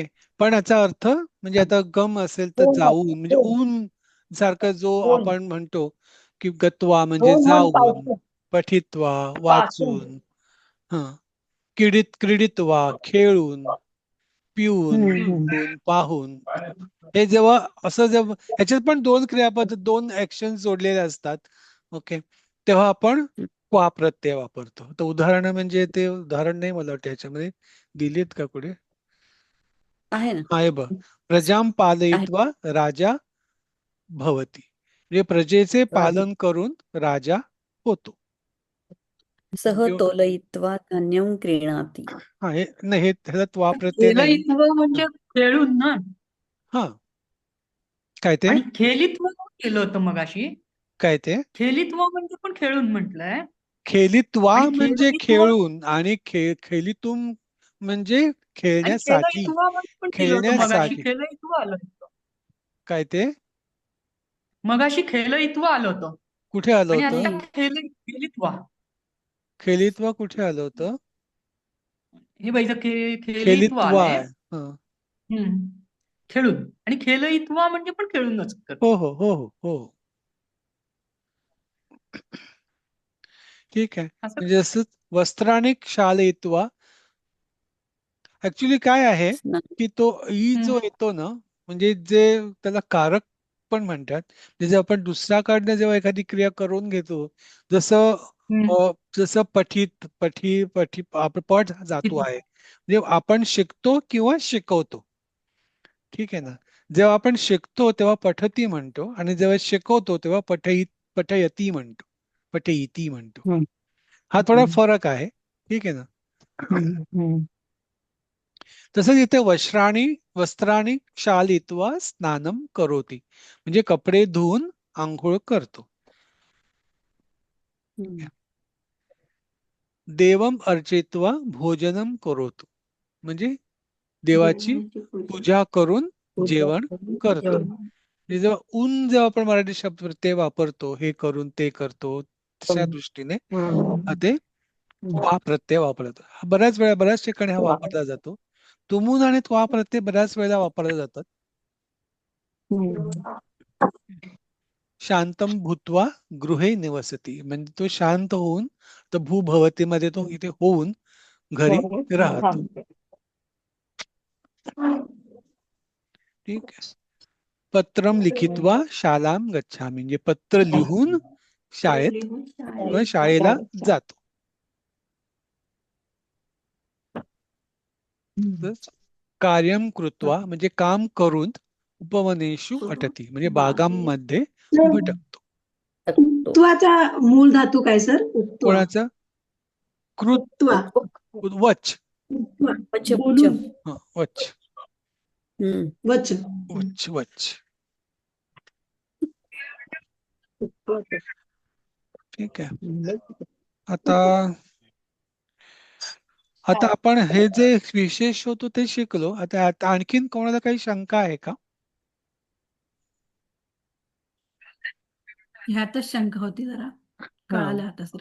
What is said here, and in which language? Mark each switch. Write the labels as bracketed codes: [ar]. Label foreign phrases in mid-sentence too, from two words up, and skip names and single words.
[mr] पण याचा अर्थ म्हणजे आता गम असेल तर जाऊन, म्हणजे ऊन सारखं जो आपण म्हणतो की गत्वा म्हणजे जाऊन, पठित्वा वाचून, क्रीडित्वा खेळून, पिऊन, पाहून, हे जेव्हा असं जेव्हा ह्याच्यात पण 2 क्रियापद, 2 ऍक्शन जोडलेले असतात, ओके, तेव्हा आपण क्वा प्रत्यय वापरतो. तर उदाहरण म्हणजे ते उदाहरण नाही मला वाटतं ह्याच्यामध्ये दिलीत का कुठे? आहे ना. आहे बघ, [sa] प्रजाम पालयित्वा राजा भवती, [mr] म्हणजे प्रजेचे पालन करून राजा होतो. [sa] सह तोलयित्वा धान्यं क्रीणाति. [mr] हा, हे नाही, हे ह्याला त्वा प्रत्यय नाही. म्हणजे खेळून ना. हा, काय ते? आणि खेलित्व केलं होतं मगाशी. काय ते? खेलित्व म्हणजे पण खेळून म्हटलंय. खेलित्वा आणि म्हणजे खेलित्व- खेळून, आणि खेलितुम म्हणजे आणि खेळण्यासाठी. खेलयित्वा म्हणजे पण केलं होतं मगाशी. खेळण्यासाठी. खेलयित्व आलं होतं. काय ते? मगाशी खेलयित्व आलं होतं. कुठे आलं आणि होतं? आता खेलित्वा. खेलित्वा कुठे आलं होतं? हे बघ इथं खेलित्व खेलित्वा आलंय. आहे. हा. खेळून. आणि खेलयित्वा म्हणजे पण खेळूनच करतो. हो हो हो हो हो, ठीक आहे. असं म्हणजे जसं वस्त्राने क्षालयित्वा, ऍक्च्युली काय आहे की तो ई जो येतो ना, म्हणजे जे त्याला कारक पण म्हणतात, म्हणजे आपण दुसऱ्याकडनं जेव्हा एखादी क्रिया करून घेतो, जसं पठी आपण पठ जातो आहे, म्हणजे आपण शिकतो किंवा शिकवतो, ठीक आहे ना. जेव्हा आपण शिकतो तेव्हा पठती म्हणतो, आणि जेव्हा शिकवतो तेव्हा पठयती म्हणतो, पठयिती म्हणतो. हा थोडा फरक आहे, ठीक आहे ना. तसंच इथे [sa] वस्त्राणी क्षालित्वा स्नानम करोती, [mr] म्हणजे कपडे धुवून आंघोळ करतो. [sa] देवम अर्चित्वा भोजनम करोतु, [mr] म्हणजे देवाची पूजा करून जेवण करतो. म्हणजे जेव्हा आपण मराठी शब्द प्रत्यय वापरतो, हे करून ते करतो, तशा दृष्टीने ते त्वा प्रत्यय वापरतो. बऱ्याच ठिकाणी हा वापरला जातो. तुमुन आणि त्वा प्रत्यय बऱ्याच वेळेला वापरले जातात. [sa] शांतम भूत्वा गृहे निवसती, [mr] म्हणजे तो शांत होऊन, तर भूभवती मध्ये तो इथे होऊन घरी राहतो. ठीक आहे. [sa] पत्रम लिखित्वा शालाम गच्छामि, [mr] म्हणजे पत्र लिहून शाळेत किंवा शाळेला जातो. [sa] कार्यम कृत्वा [mr] म्हणजे काम करून, [sa] उपवनेषु अटती, [mr] म्हणजे बागांमध्ये भटकतो. त्वाचा मूळ धातू काय सर? कोणाचा? कृत उक्त्वा वच उक्त्वा वच वच बोलून वच वच वच वच ठीक आहे. आता आपण हे जे विशेष होतो ते शिकलो. आता आणखीन कोणाला काही शंका आहे का? ह्यातच शंका होती जरा, कळालं आता सर.